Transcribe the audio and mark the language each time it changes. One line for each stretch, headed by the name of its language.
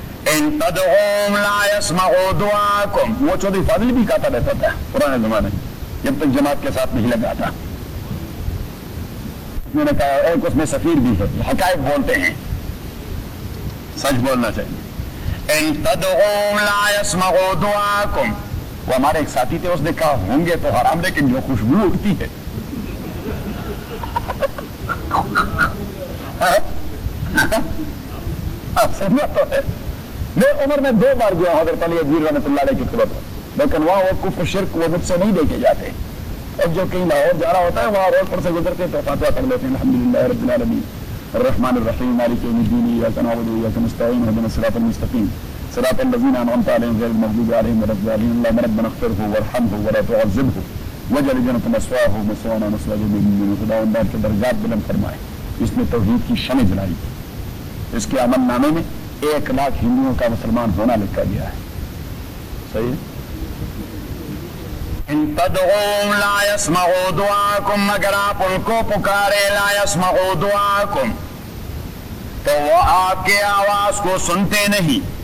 Arabic: ان تدعوهم لا يسمعوا دعاءكم,
Urdu: وہ چودھری فاضل بھی کہتا رہتا تھا پرانے زمانے جب تک جماعت کے ساتھ نہیں لگا تھا, میں نے کہا ایک اس میں سفیر بھی ہے, حقائق بولتے ہیں سچ بولنا چاہیے.
Arabic: ان تدعوهم لا يسمعوا دعاءكم,
Urdu: وہ ہمارے ایک ساتھی تھے, اس نے کہا ہوں گے تو حرام, لیکن جو خوشبو اٹھتی ہے آپ سمجھا تو ہے. میں عمر میں دو بار گیا حضرت علی عجیر رحمت اللہ علیہ کی قبر پر, لیکن وہاں وہ کفر شرک وہ مجھ سے نہیں دیکھے جاتے. اب جو کہیں لاہور جا رہا ہوتا ہے وہاں روڈ پر سے گزرتے تو فاتحہ کر لیتے ہیں, الحمدللہ رب العالمین الرحمن الرحیم مالک یوم الدین اياک نعبد و اياک نستعین اهدنا الصراط المستقیم,
Arabic: صراط الذين انعمت عليهم غير المغضوب عليهم ولا الضالين اللهم ربنا اغفر له وارحمه ولا تعذبه وجعل جنة مثواه مثوانا مثوى الذين من خدا و النار کے درجات بلند فرمائے.
Urdu: اس نے توحید کی شمع جلائی. اس کے عمل نامے میں 100,000 ہندوؤں کا مسلمان ہونا لکھا گیا ہے. صحیح ہے. ان تدعوهم لا يسمعوا دعاءكم اگر آپ ان کو پکارے لا يسمعوا دعاءكم تو وہ آپ کے آواز کو سنتے نہیں.